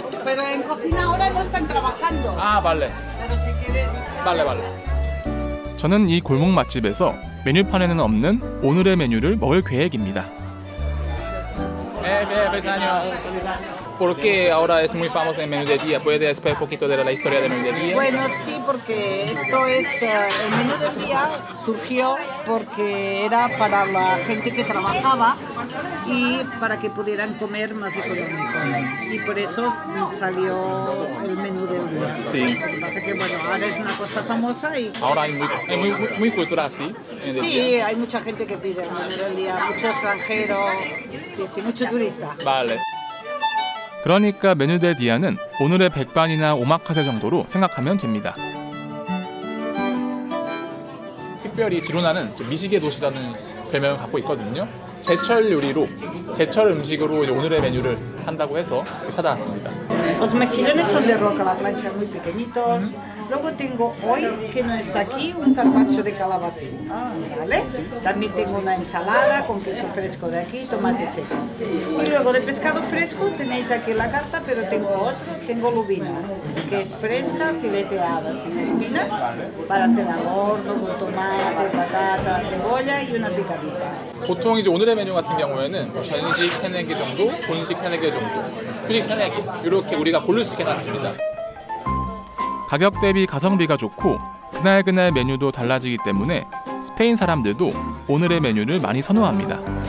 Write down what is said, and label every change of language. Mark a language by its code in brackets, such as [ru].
[es] Pero en cocina ahora no están trabajando. Ah, vale. Pero si quieren... Vale, vale. [ko] 저는 이 골목 맛집에서 메뉴판에는 없는 오늘의 메뉴를 먹을 계획입니다. [es] Feliz año. ¿Por qué ahora es muy famoso el menú de día? ¿Puede explicar un poquito de la historia del menú de día? Bueno, sí, porque esto es... el menú del día surgió porque era para la gente que trabajaba y para que pudieran comer más económico. Y por eso salió el menú del día. Sí. Lo que pasa es que, bueno, ahora es una cosa famosa y... Ahora hay muy cultural, ¿sí? Sí, hay mucha gente que pide el menú del día, mucho extranjero, sí, mucho turista. Vale. [ko] 그러니까 메뉴 데 디아는 오늘의 백반이나 오마카세 정도로 생각하면 됩니다. 특별히 지로나는 미식의 도시라는 별명을 갖고 있거든요. 제철 요리로, 제철 음식으로 이제 오늘의 메뉴를 한다고 해서 찾아왔습니다. [es] Los mejillones son de roca, la plancha muy pequeñitos. Luego tengo hoy, que no está aquí, un carpaccio de calabacín, ¿vale? También tengo una ensalada con queso fresco de aquí, tomate seco. Y luego de pescado fresco tenéis aquí la carta, pero tengo otro, tengo lubina, que es fresca, fileteada, sin espinas, para hacer al horno, con tomate, patata, cebolla y una picadita. [ko] 보통 이제 오늘의 메뉴 같은 경우에는 전식 3-4개 정도, 본식 3-4개 정도, 후식 3-4개 이렇게 우리가 고를 수 있게 해놨습니다. 가격 대비 가성비가 좋고 그날그날 메뉴도 달라지기 때문에 스페인 사람들도 오늘의 메뉴를 많이 선호합니다.